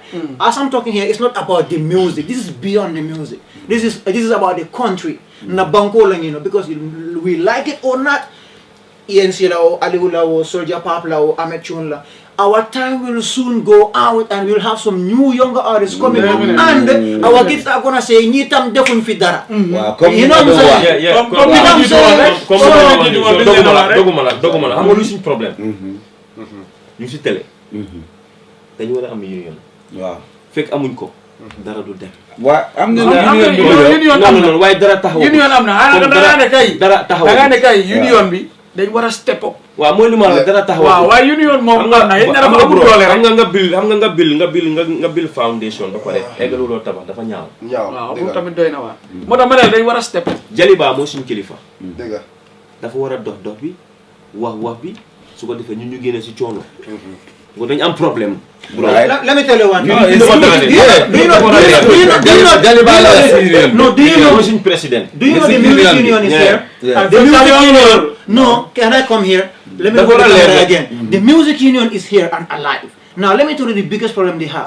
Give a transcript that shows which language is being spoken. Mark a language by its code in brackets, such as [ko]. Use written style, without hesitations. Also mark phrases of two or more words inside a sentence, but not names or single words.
[en] As I'm talking here, it's not about the music. This is beyond the music. This is about the country. Na because we like it or not, ENC lao, Aliou lao, Soulja Pop lao, Ahmed Chun la. Our time will soon go out and we'll have some new younger artists coming up, and our kids are gonna say [wo] ñitam defuñ fi dara. [en] You know what I'm saying? [wo] Doguma la xam nga lu suñu problème. ñu ci télé. dañu war a am union. Waaw fekk amuñ ko. dara du dem. waa am na union non waaye dara taxaw. union am na dara ne kay. dara taxaw da nga ne kay union bi dañ war a [en] step up. [wo] waaw mooy li ma la dara taxaw. waaw waaye union moom am na yéen dafa amul doole rek. nga build foundation ba pare eggaluloo tabax dafa ñaaw. waaw moom tamit doy na waa. moo tax ma ne dañ war a [en] step up. [wo] Jaliba mooy suñu kilifa. dëgg dafa war a dox bi wax bi su ko defee ñun ñu génne si coono. ko dañ am problème. [en] Let me tell you one thing. Do you know the music union is here? The music union. No, can I come here? Let me go again. The music union is here and alive. Now let me tell you the biggest problem they have.